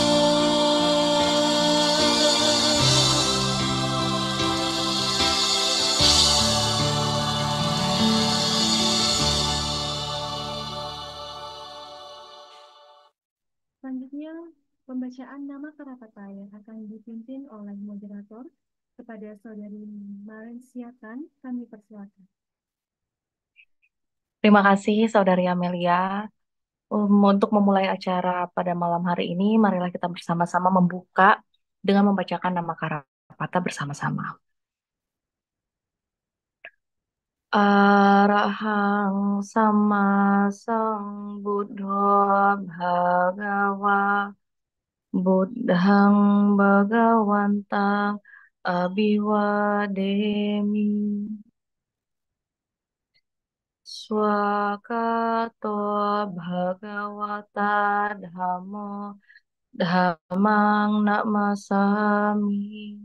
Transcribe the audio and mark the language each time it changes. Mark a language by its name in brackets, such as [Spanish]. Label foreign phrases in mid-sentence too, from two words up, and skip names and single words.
[Indonesian] Selanjutnya, pembacaan nama Karapata yang akan dipimpin oleh moderator kepada Saudari Marensiatan, kami persilakan. Terima kasih Saudari Amelia. Untuk memulai acara pada malam hari ini, marilah kita bersama-sama membuka dengan membacakan nama Karapata bersama-sama. [Pali] Arahang sama Sambuddho Bhagawa Buddhang Bhagawantang Abhiwademi Swakato Bhagawata Dhammo Dhammang Namasami